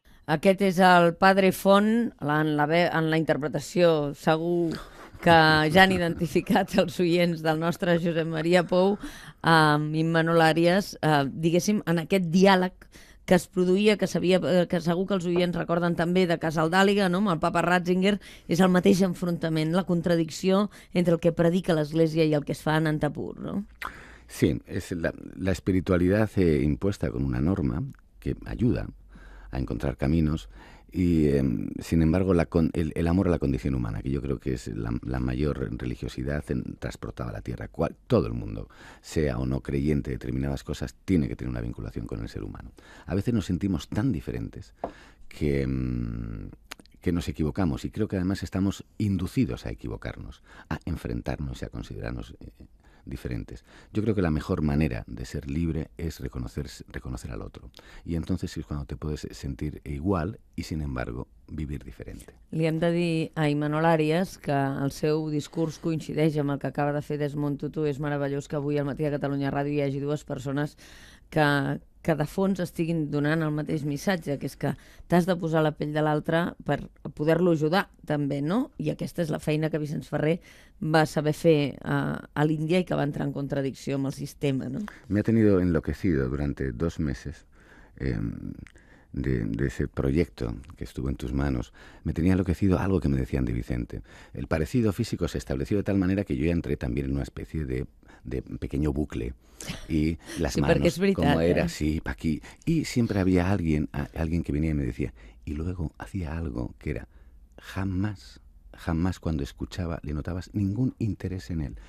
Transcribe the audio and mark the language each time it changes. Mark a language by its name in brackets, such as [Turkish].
[Catalan] Aquest és el Padre Font, en la interpretació segur que ja han identificat els oients del nostre Josep Maria Pou, amb Manol Àrias, diguéssim, en aquest diàleg que es produïa, que segur que els oients recorden també de Casaldàliga, no? Amb el papa Ratzinger, és el mateix enfrontament, la contradicció entre el que predica l'Església i el que es fa en Anantapur, ¿no? [Spanish] Sí, es la espiritualidad impuesta con una norma que ayuda a encontrar caminos y, sin embargo, el amor a la condición humana, que yo creo que es la mayor religiosidad transportada a la tierra. Todo el mundo, sea o no creyente de determinadas cosas, tiene que tener una vinculación con el ser humano. A veces nos sentimos tan diferentes que nos equivocamos, y creo que además estamos inducidos a equivocarnos, a enfrentarnos y a considerarnos diferentes. Yo creo que la mejor manera de ser libre es reconocer al otro. Y entonces es cuando te puedes sentir igual y, sin embargo, vivir diferente. [Catalan] Li hem de dir a Manol Àrias que el seu discurs coincideix amb el que acaba de fer Desmond Tutu. És meravellós que avui al Matí de Catalunya Ràdio hi hagi dues persones que de fons estiguin donant el mateix missatge, que és que t'has de posar la pell de l'altre per poder-lo ajudar, també, no? I aquesta és la feina que Vicenç Ferrer va saber fer a l'Índia i que va entrar en contradicció amb el sistema, no? [Spanish] Me ha tenido enloquecido durante 2 meses de ese proyecto que estuvo en tus manos. Me tenía enloquecido algo que me decían de Vicente. El parecido físico se estableció de tal manera que yo ya entré también en una especie de pequeño bucle, y las manos, como era así, pa' aquí, y siempre había alguien que venía y me decía, y luego hacía algo que era jamás cuando escuchaba le notabas ningún interés en él.